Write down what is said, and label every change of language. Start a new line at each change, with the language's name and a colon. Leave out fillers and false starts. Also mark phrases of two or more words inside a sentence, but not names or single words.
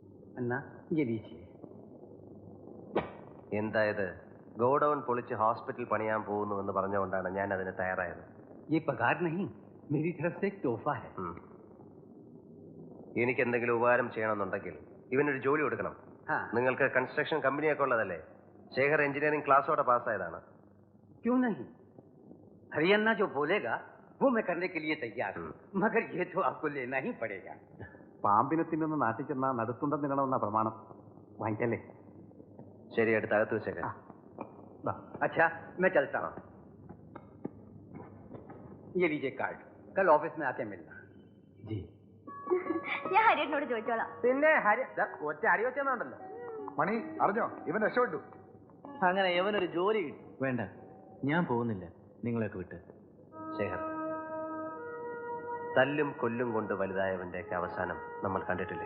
Hindi: अन्ना ये लीजिए.
Malayalam: എന്തായത് ഗോഡൌൺ പൊളിച്ച് ഹോസ്പിറ്റൽ പണിയാൻ പോകുന്നുവെന്ന് പറഞ്ഞുകൊണ്ടാണ് ഞാൻ അതിന് തയ്യാറായത്.
Hindi: ये पगार नहीं, मेरी तरफ से एक तोहफा है.
Malayalam: എനിക്ക് എന്തെങ്കിലും ഉപകാരം ചെയ്യണമെന്നുണ്ടെങ്കിൽ ഇവനൊരു ജോലി കൊടുക്കണം. നിങ്ങൾക്ക്
English: construction company
Malayalam: ഉള്ളതല്ലേ? ശേഖർ എഞ്ചിനീയറിംഗ് ക്ലാസ്സോടെ പാസ്സായതാണ്.
Hindi: क्यों नहीं? हरियाणा जो बोलेगा वो मैं करने के लिए तैयार हूँ, मगर ये तो आपको लेना ही पड़ेगा.
Malayalam: പാമ്പിനെ തിന്നുന്ന നാട്ടിൽ ചെന്നാ നടുത്തുണ്ടം തിന്നണമെന്ന പ്രമാണം. വാങ്ങിക്കല്ലേ? ശരി, എടുത്ത് അകത്ത് വെച്ചേക്കാം.
Hindi: अच्छा मैं चलता हूँ. ये लीजिए कार्ड, कल ऑफिस में आके मिलना. जी.
Malayalam: ഞാൻ ഹരിയേട്ടനോട് ചോദിച്ചോളാം. പിന്നെ ഒറ്റ അടി വെച്ചെന്നുണ്ടല്ലോ. മണി അറിഞ്ഞോ? ഇവൻ രക്ഷപ്പെട്ടു. അങ്ങനെ ഇവനൊരു ജോലി കിട്ടി. വേണ്ട, ഞാൻ പോകുന്നില്ല, നിങ്ങളെയൊക്കെ വിട്ട്. ശേഖർ, തല്ലും കൊല്ലും കൊണ്ട് വലുതായവന്റെയൊക്കെ അവസാനം നമ്മൾ കണ്ടിട്ടില്ലേ?